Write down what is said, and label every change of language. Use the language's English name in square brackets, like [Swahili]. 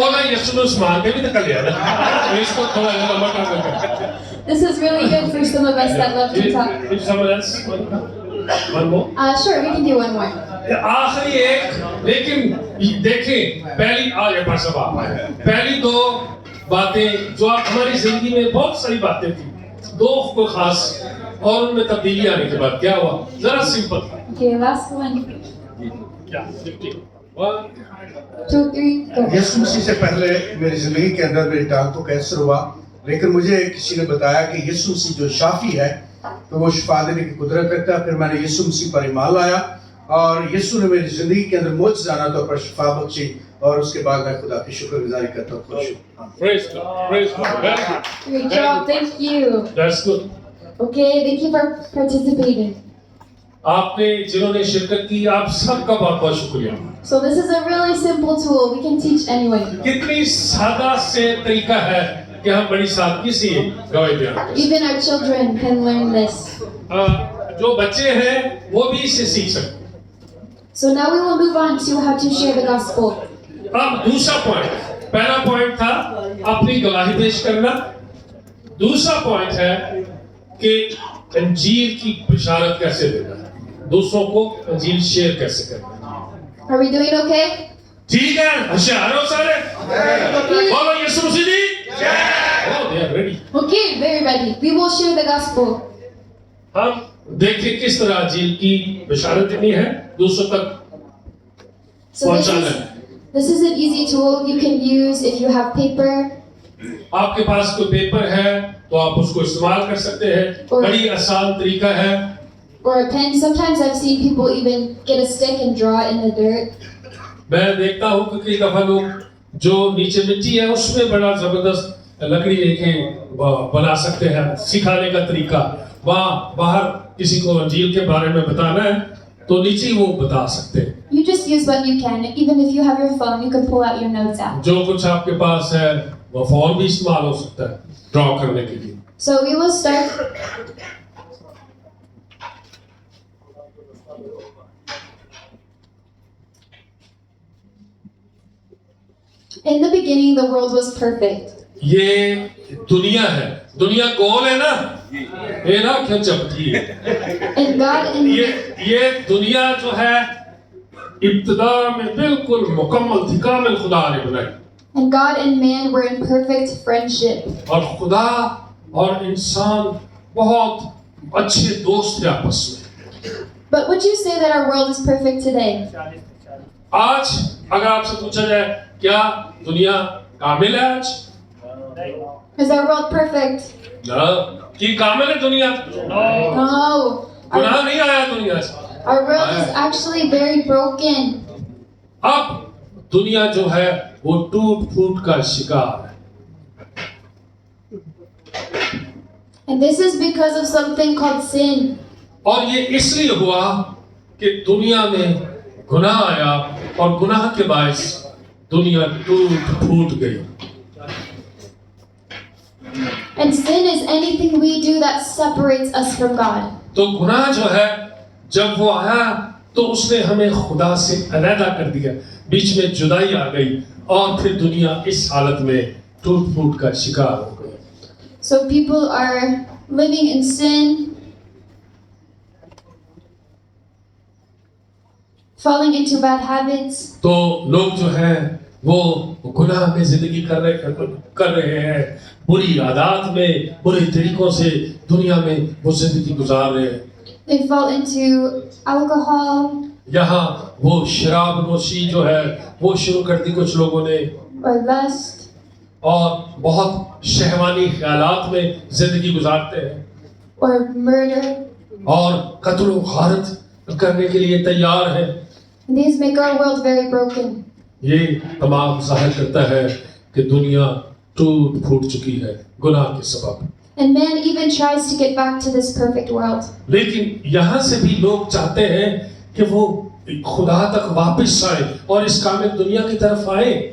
[Hindi] वो ना यीशु ने उस्मान के भी निकल गया ना। तो इसको थोड़ा लंबा कर देते। [English] This is really good for some of us that love to talk. If someone else, one more. Sure, we can do one more. [Hindi] आखिरी एक, लेकिन देखें पहली आज पास अब आप आए। पहली 2 बातें जो हमारी जिंदगी में बहुत सारी बातें थी, 2 को खास और उनमें तब्दीली आने के बाद क्या हुआ? जरा सिंपल था। [English] Okay, last one. [Hindi] क्या? 50. 1, [English] 2, 3, go. [Hindi] यीशु मसीह से पहले मेरी जिंदगी के अंदर मेरी टांग को कैंसर हुआ, लेकिन मुझे किसी ने बताया कि यीशु मसीह जो शाफी है तो वो शिफा देने की कुदरत रखता है। फिर मैंने यीशु मसीह पर ईमान लाया और यीशु ने मेरी जिंदगी के अंदर मुआजिज़ाना तौर पर शिफा बख्शी और उसके बाद मैं खुदा की शुक्रगुजारी करता हूँ। खुश हूँ। [English] praise God, praise God. Very good. Great job, thank you. That's good. Okay, thank you for participating. [Hindi] आपने जिन्होंने शिरकत की, आप सबका बहुत बहुत शुक्रिया। [English] So this is a really simple tool. We can teach anyone. [Hindi] कितनी सादा से तरीका है कि हम बड़ी सादगी से गवाही बयान करें। [English] Even our children can learn this. [Hindi] जो बच्चे हैं वो भी इससे सीख सकते हैं। [English] So now we will move on to how to share the gospel. [Hindi] अब दूसरा पॉइंट, पहला पॉइंट था अपनी गवाही पेश करना, दूसरा पॉइंट है कि अंजील की बशारत कैसे देना है, दूसरों को अंजील शेयर कैसे करना है। [English] Are we doing okay? [Hindi] ठीक है, होशियार हो सारे, बोलो यीशु मसीह जी जय। [English] Oh, they are ready. Okay, very ready. We will share the gospel. [Hindi] हम देखें किस तरह अंजील की बशारत देनी है, दूसरों तक [English] So this is an easy tool you can use if you have paper. [Hindi] आपके पास कोई पेपर है तो आप उसको इस्तेमाल कर सकते हैं, बड़ी आसान तरीका है। [English] Or a pen. Sometimes I've seen people even get a stick and draw it in the dirt. [Hindi] मैं देखता हूँ कि कई दफा लोग जो नीचे मिट्टी है उसमें बड़ा जबरदस्त लकड़ी लेके बना सकते हैं। सिखाने का तरीका, वहाँ बाहर किसी को अंजील के बारे में बताना है तो नीचे वो बता सकते हैं। [English] You just use what you can. Even if you have your phone, you can pull out your notes app. [Hindi] जो कुछ आपके पास है वो फोन भी इस्तेमाल हो सकता है ड्रॉ करने के लिए। [English] So we will start. In the beginning, the world was perfect. [Hindi] ये दुनिया है, दुनिया गोल है ना, ये ना क्यों चपटी है? [English] And God and [Hindi] ये दुनिया जो है इब्तिदा में बिल्कुल मुकम्मल थी, कामिल खुदा ने बनाई। [English] man were in perfect friendship. [Hindi] और खुदा और इंसान बहुत अच्छे दोस्त थे आपस में। [English] But would you say that our world is perfect today? [Hindi] आज अगर आपसे पूछा जाए क्या दुनिया कामिल है आज? [English] Is our world perfect? [Hindi] ना, कि कामिल है दुनिया? [English] No. [Hindi] गुनाह नहीं आया दुनिया से। [English] Our world is actually very broken. [Hindi] अब दुनिया जो है वो टूट फूट का शिकार है। [English] And this is because of something called sin. [Hindi] और ये इसलिए हुआ कि दुनिया में गुनाह आया और गुनाह के बायस दुनिया टूट फूट गई। [English] And sin is anything we do that separates us from God. [Hindi] तो गुनाह जो है जब वो आया तो उसने हमें खुदा से अलग कर दिया, बीच में जुदाई आ गई और फिर दुनिया इस हालत में टूट फूट का शिकार हो गई। [English] So people are living in sin, falling into bad habits. [Hindi] तो लोग जो है वो गुनाह में जिंदगी कर रहे हैं, बुरी आदत में, बुरे तरीकों से दुनिया में वो जिंदगी गुजार रहे हैं। [English] They fall into alcohol [Hindi] यहाँ वो शराब नोशी जो है वो शुरू कर दी कुछ लोगों ने, [English] or lust [Hindi] और बहुत शहवानी ख्यालात में जिंदगी गुजारते हैं [English] or murder. [Hindi] और कत्ल गारत करने के लिए तैयार हैं। [English] These make our world very broken. [Hindi] ये तमाम जाहिर करता है कि दुनिया टूट फूट चुकी है गुनाह के सबब। [English] And man even tries to get back to this perfect world. [Hindi] लेकिन यहाँ से भी लोग चाहते हैं कि वो खुदा तक वापस आए और इस कामिल दुनिया की तरफ आए।